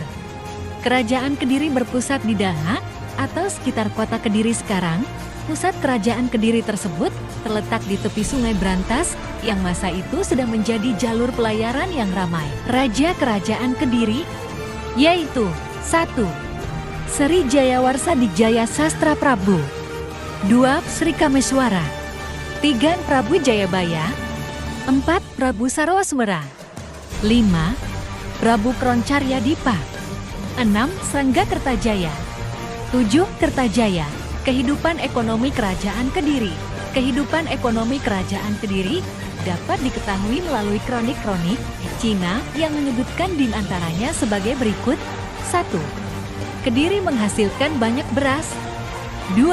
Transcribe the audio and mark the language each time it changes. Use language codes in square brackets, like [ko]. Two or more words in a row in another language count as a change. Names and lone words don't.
[id] Kerajaan Kediri berpusat di Daha atau sekitar kota Kediri sekarang. Pusat kerajaan Kediri tersebut terletak di tepi Sungai Brantas yang masa itu sudah menjadi jalur pelayaran yang ramai. Raja Kerajaan Kediri yaitu 1. Sri Jayawarsa Dijaya Sastra Prabu, 2. Sri Kameswara, 3. Prabu Jayabaya, 4. Prabu Sarwaswara, 5. Prabu Kroncarya Dipa, 6. Sangga Kertajaya, 7. Kertajaya. Kehidupan ekonomi Kerajaan Kediri. Kehidupan ekonomi Kerajaan Kediri dapat diketahui melalui kronik-kronik Cina yang menyebutkan di antaranya sebagai berikut. 1. Kediri menghasilkan banyak beras. 2.